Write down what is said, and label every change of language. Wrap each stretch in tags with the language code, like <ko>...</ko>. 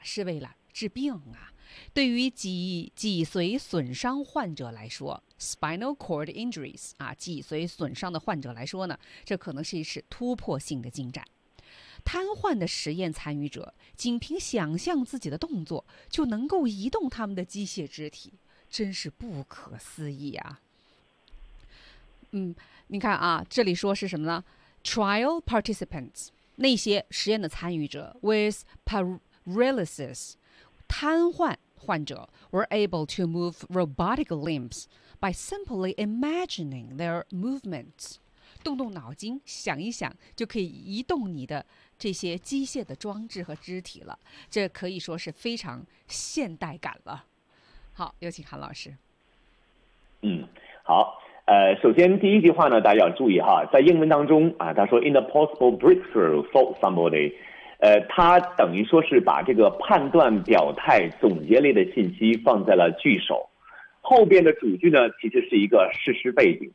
<zh>是为了治病啊。对于脊髓损伤患者来说 ， spinal cord injuries 啊，脊髓损伤的患者来说呢，这可能是一次突破性的进展。瘫痪的实验参与者仅凭想象自己的动作就能够移动他们的机械肢体，真是不可思议啊。你看啊，这里说是什么呢？</zh> <en>Trial participants,</en> <zh>那些实验的参与者</zh> <en>with paralysis,</en> <zh>瘫痪患者</zh> <en>were able to move robotic limbs by simply imagining their movements.</en> <zh>动动脑筋想一想就可以移动你的这些机械的装置和肢体了，这可以说是非常现代感了。好，有请韩老师。好。首先第一句话呢，大家要注意哈，在英文当中啊，他说</zh> <en>in a possible breakthrough for somebody，</en> <zh>他等于说是把这个判断表态总结类的信息放在了句首，后边的主句呢其实是一个事实背景。</zh>